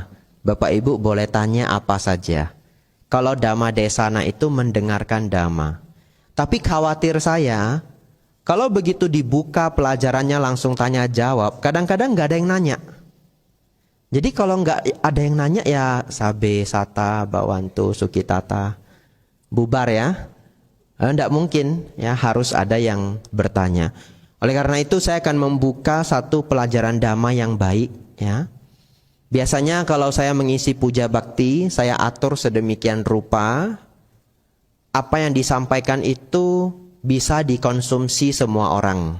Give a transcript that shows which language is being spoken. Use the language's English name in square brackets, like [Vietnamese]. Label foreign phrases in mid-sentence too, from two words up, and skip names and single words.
[Indonesian] Bapak Ibu boleh tanya apa saja. Kalau Dhamma Desana itu mendengarkan Dhamma. Tapi khawatir saya, kalau begitu dibuka pelajarannya langsung tanya jawab, kadang-kadang nggak ada yang nanya. Jadi kalau nggak ada yang nanya ya [Pali] sabe, sata, bawantu, sukitata, [Indonesian] bubar ya. Tidak mungkin ya, harus ada yang bertanya. Oleh karena itu saya akan membuka satu pelajaran Dhamma yang baik ya. Biasanya kalau saya mengisi puja bakti, saya atur sedemikian rupa apa yang disampaikan itu bisa dikonsumsi semua orang.